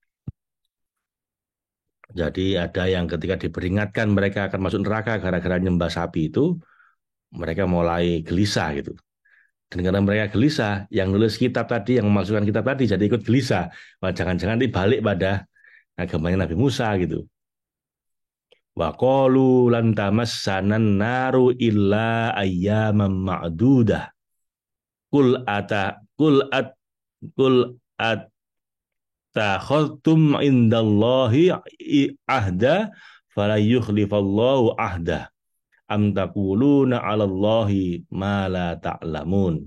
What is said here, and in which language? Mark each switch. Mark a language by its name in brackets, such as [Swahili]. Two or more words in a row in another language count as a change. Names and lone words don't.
[Indonesian] Jadi ada yang ketika diperingatkan mereka akan masuk neraka gara-gara nyembah sapi itu, mereka mulai gelisah gitu. Dan karena mereka gelisah, yang nulis kitab tadi, yang memasukkan kitab tadi, jadi ikut gelisah. Wah, jangan-jangan dibalik pada agamanya Nabi Musa gitu. [Arabic] وقالوا لن تمسنا النار إلا أياما معدودة. قل أت قل أت قل أتخذتم عند الله عهدا فلن يخلف الله عهده أم تقولون على الله ما لا تعلمون.